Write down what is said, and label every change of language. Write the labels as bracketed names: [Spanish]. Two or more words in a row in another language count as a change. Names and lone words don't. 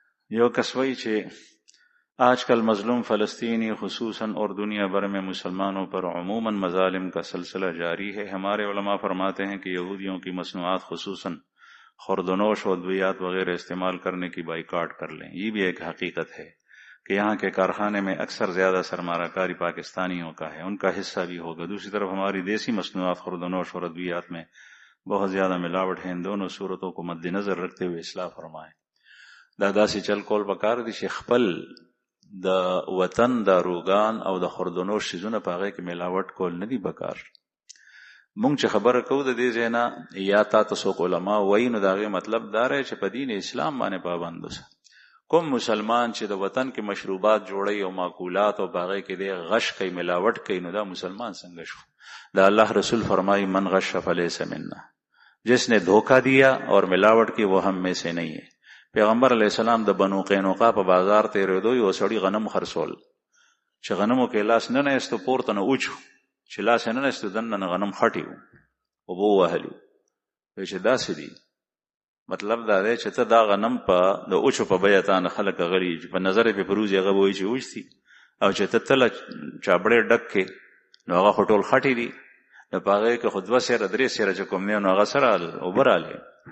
[Pashto] یو کس وایي چې [Urdu] آج کل مظلوم فلسطینی خصوصاً اور دنیا بھر میں مسلمانوں پر عموماً مظالم کا سلسلہ جاری ہے. ہمارے علماء فرماتے ہیں کہ یہودیوں کی مصنوعات خصوصاً خوردنوش و ادویات وغیرہ استعمال کرنے کی بائیکاٹ کر لیں. یہ بھی ایک حقیقت ہے کہ یہاں کے کارخانے میں اکثر زیادہ سرمایہ کاری پاکستانیوں کا ہے, ان کا حصہ بھی ہوگا. دوسری طرف ہماری دیسی مصنوعات خوردنوش اور ادویات میں بہت زیادہ ملاوٹ ہے. ان دونوں صورتوں کو مد نظر رکھتے ہوئے اصلاح فرمائیں. [Pashto] دا داسې چل کول پکار دي چې خپل د وطن د روغان او د خوردنوش شیزونه په هغې کې ملاوټ کول نه دي پکار. مونږ چې خبره کوو د دې ځای نه یا تا ته څوک علما وایي نو د هغې مطلب دا دی چې په دین اسلام باندې پابند اوسه. کوم مسلمان چې د وطن کې مشروبات جوړوي او ماکولات او په هغې کې دی غش کوي ملاوټ کوي نو دا مسلمان څنګه شو؟ دا الله رسول فرمایي [Arabic] من غش فلیس منا, [Urdu] جس نے دھوکہ دیا اور ملاوٹ کی وہ ہم میں سے نہیں ہے. [Pashto] پیغمبر علیہ السلام د بنو قینقاع په بازار تېرېدو یو سړي غنم خرڅول چې غنمو کې لاس نه نهیستو پورته نه اوچو چې لاس یې نه نهیستو دننه نه غنم خټي وو اوبه ووهلي وایي چې داسې دي. مطلب دا دی چې ته دا غنم په د اوچو په بیه تا نه خلک غلي په نظر یې په پروز هغه به وایي چې اوچ دي او چې ته تله چابړې ډک کې نو هغه خو ټول خټي دي نو په هغې کې خو 2 سیره 3 سیره چې کوم دی نو هغه سره اوبه رالې.